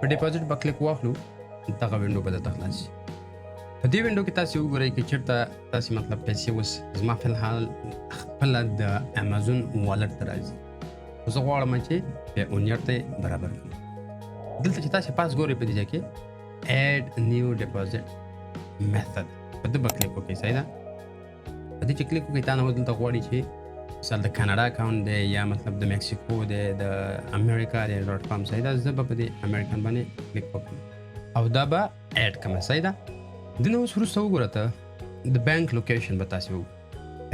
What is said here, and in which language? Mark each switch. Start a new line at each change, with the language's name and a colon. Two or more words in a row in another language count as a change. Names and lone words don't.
Pashto: په ډیپازټ به کلیک واخلو دغه وینډو به درته خلاص شي. په دې وینډو کې تاسو وګورئ چې چېرته تاسو مطلب پیسې اوس زما فی الحال خپله د امازون والټ ته راځي. زه غواړم چې پیونیر ته برابر کړم. دلته چې تاسو پاس ګورئ په دې ځای کې
English: add new deposit method
Pashto: په دې به کلیک وکړئ. صحیح ده. په دې چې کلیک وکړئ تا نه اوس دلته غواړي چې مثلا د کاناډا اکاونټ دی یا مطلب د میکسیکو دی، د امریکا دی ډاټ کام. صحیح ده. زه به په دې امریکن باندې کلیک وکړم او دا به اډ کړم. صحیح ده. د نه اوس وروسته وګوره ته د بانک لوکیشن به تاسې وګورئ.